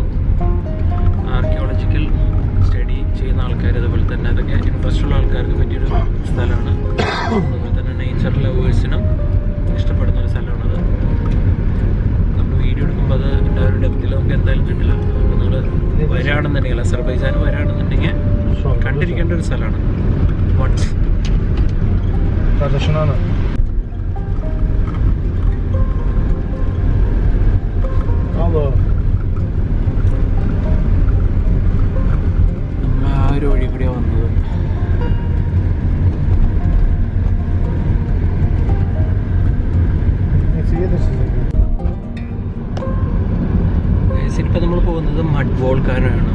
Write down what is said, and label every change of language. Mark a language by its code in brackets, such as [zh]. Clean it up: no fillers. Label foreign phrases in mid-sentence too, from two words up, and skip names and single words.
[en] archaeological study [ml] ചെയ്യുന്ന ആൾക്കാർ, അതുപോലെ തന്നെ അതൊക്കെ ഇൻട്രസ്റ്റ് ഉള്ള ആൾക്കാർക്ക് പറ്റിയൊരു സ്ഥലമാണ്. അതുപോലെ തന്നെ [en] nature lovers [ml] ഇഷ്ടപ്പെടുന്ന ഒരു സ്ഥലമാണത്. നമ്മൾ വീഡിയോ എടുക്കുമ്പോൾ അത് എൻ്റെ ഒരു ഡെപ്തിൽ നമുക്ക് എന്തായാലും കിട്ടില്ല. അപ്പോൾ നമ്മൾ വരികയാണെന്നുണ്ടെങ്കിൽ, അസർബൈജാൻ വരികയാണെന്നുണ്ടെങ്കിൽ കണ്ടിരിക്കേണ്ട ഒരു സ്ഥലമാണ്. വൺസ് [tr] Kardeşin ana. Alo. [ml] നമ്മൾ ആ ഒരു വഴി കൂടിയാണ് വന്നത്. ഇപ്പം നമ്മൾ പോകുന്നത് [en] mud volcano.